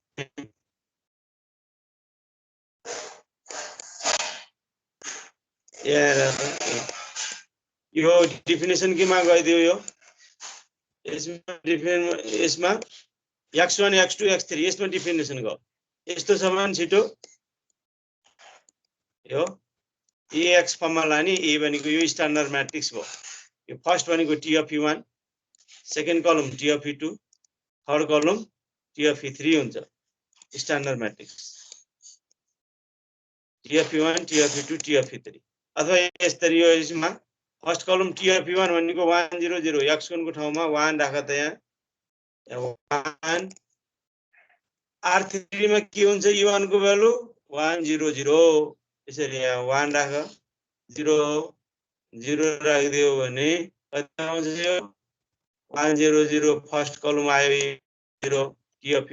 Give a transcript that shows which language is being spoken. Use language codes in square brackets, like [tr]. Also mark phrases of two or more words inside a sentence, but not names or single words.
[ne] यो डेफिनेसन केमा गइदियो यो यसमा x1 x2 x3 यसमा डेफिनेसन गयो यस्तो समान छिटो यो ax फर्ममा लाने a भनेको यो [en] standard matrix [ne] भयो यो फर्स्ट भनेको T of E1 [en] second column [ne] T of E2 [en] third column [ne] T of E3 हुन्छ [en] standard matrix [ne] T of E1 T of E2 T of E3 अथवा यसरी यो यसमा [en] first column [ne] T of E1 भनेको 1 0 0 x1 को ठाउँमा 1 राख त यहाँ 1 R3 मा के हुन्छ E1 को भ्यालु 1 0 0 यसरी यहाँ 1 राख 0 0 राखिदियो भने कति आउँछ यो 1 0 0 [en] first column [ne] आयो 0 T of